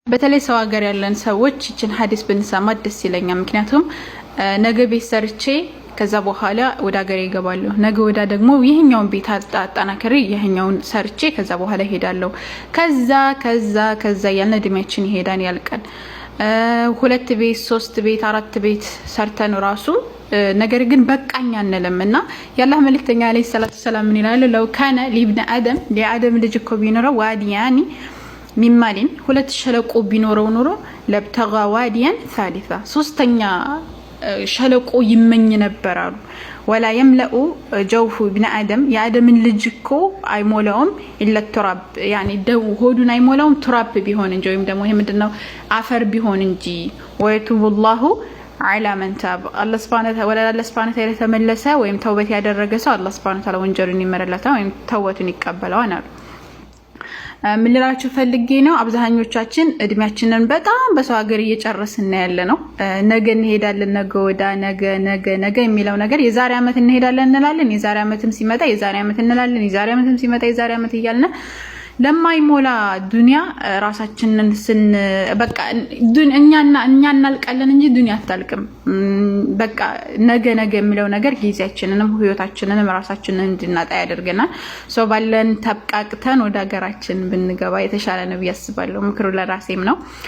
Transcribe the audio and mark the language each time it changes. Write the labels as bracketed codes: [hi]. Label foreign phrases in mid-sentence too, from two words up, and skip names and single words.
[am] በተለይ ሰው ሀገር ያለን ሰዎች እችን ሐዲስ ብንሰማ ደስ ይለኛል። ምክንያቱም ነገ ቤት ሰርቼ ከዛ በኋላ ወደ ሀገር ይገባለሁ። ነገ ወዳ ደግሞ ይሄኛውን ቤት አጣናከሬ ይሄኛውን ሰርቼ ከዛ በኋላ ሄዳለሁ። ከዛ ያልን እድሜያችን ይሄዳን ያልቀን 2 ቤት 3 ቤት 4 ቤት ሰርተን ራሱ ነገር ግን በቃኛ አንልምና ያላህ መልእክተኛ [ar] عليه الصلاة السلام [am] ምን ይላል? [ar] لو كان لابن آدم [am] ለአደም ልጅ እኮ ቢኖረው [ar] واديان من مال [am] 2 ሸለቆ ቢኖረው ኑሮ [ar] لابتغى واديا ثالث [am] ሶስተኛ ሸለቆ ይመኝ ነበር አሉ። [ar] ولا يملأ جوف ابن ادم [am] የአደም ልጅ እኮ አይሞላውም [ar] إلا التراب [am] ያኒ ደው ሆዱን አይሞላውም ተራብ ቢሆን እንጂ ወይም ደግሞ ይሄ ምንድነው አፈር ቢሆን እንጂ [ar] ويتوب الله على من تاب الله سبحانه وتعالى [am] ተመለሰ ወይም ተውበት ያደረገ ሰው [ar] الله سبحانه وتعالى [am] ወንጀሉን ይመረለታል ወይም ተውበቱን ይቀበላል አሉ። ምን ልላችሁ ፈልጌ ነው አብዛኞቻችን እድሜያችንን በጣም በሰው ሀገር እየጨረስን ያለ ነው። ነገ እንሄዳለን ነገ ወዳ ነገ የሚለው ነገር የዛሬ አመት እንሄዳለን እንላለን። የዛሬ አመትም ሲመጣ የዛሬ አመት እንላለን። የዛሬ አመትም ሲመጣ የዛሬ አመት እያልን ለማይሞላ ዱንያ ራሳችንን በቃ እኛ እናልቃለን እንጂ ዱንያ አታልቅም። በቃ ነገ የሚለው ነገር ጊዜያችንንም ህይወታችንንም ራሳችንን እንድናጣ ያደርገናል። ሰው ባለን ተብቃቅተን ወደ ሀገራችን ብንገባ የተሻለ ነው ያስባለሁ። ምክሩ ለራሴም ነው።